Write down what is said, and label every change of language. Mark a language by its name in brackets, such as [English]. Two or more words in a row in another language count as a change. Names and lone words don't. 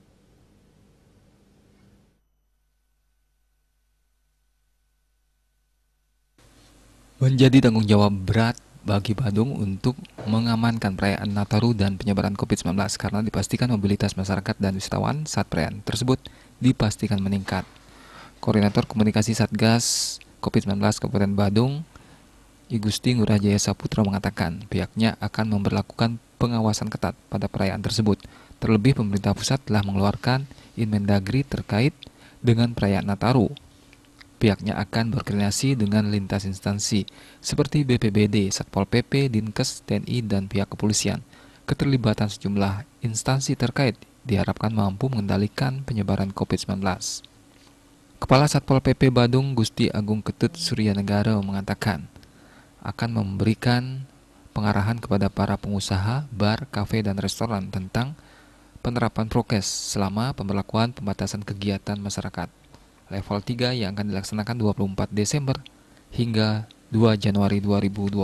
[Indonesian] Menjadi tanggung jawab berat bagi Badung untuk mengamankan perayaan Nataru dan penyebaran COVID-19 karena dipastikan mobilitas masyarakat dan wisatawan saat perayaan tersebut dipastikan meningkat. Koordinator Komunikasi Satgas COVID-19 Kabupaten Badung, I Gusti Ngurah Jaya Saputra mengatakan pihaknya akan memberlakukan pengawasan ketat pada perayaan tersebut. Terlebih pemerintah pusat telah mengeluarkan Inmendagri terkait dengan perayaan Nataru. Pihaknya akan berkoordinasi dengan lintas instansi seperti BPBD, Satpol PP, Dinkes, TNI, dan pihak kepolisian. Keterlibatan sejumlah instansi terkait diharapkan mampu mengendalikan penyebaran COVID-19. Kepala Satpol PP Badung Gusti Agung Ketut Suryanegara mengatakan akan memberikan pengarahan kepada para pengusaha, bar, kafe, dan restoran tentang penerapan prokes selama pemberlakuan pembatasan kegiatan masyarakat level 3 yang akan dilaksanakan 24 Desember hingga 2 Januari 2022.